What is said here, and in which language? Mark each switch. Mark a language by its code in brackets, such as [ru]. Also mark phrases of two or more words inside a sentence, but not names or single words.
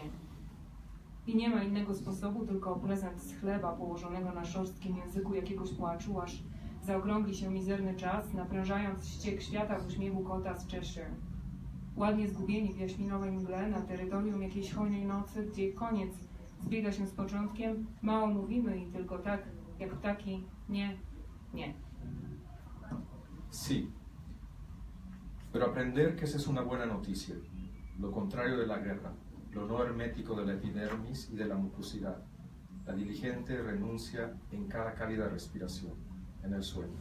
[pl] I nie ma innego sposobu, tylko prezent z chleba położonego na szorstkim języku jakiegoś płaczu, aż zaokrągli się mizerny czas, naprężając ściek świata w uśmiechu kota z Cheshire. Ładnie zgubieni w jaśminowej mgle na terytorium jakiejś hojnej nocy, gdzie koniec zbiega się z początkiem, mało mówimy i tylko tak, jak ptaki, nie, nie. [es] Sí, pero aprender que esa es una buena noticia, lo contrario de la guerra, lo no hermético de la epidermis y de la mucosidad. La diligente renuncia en cada cálida respiración, en el sueño.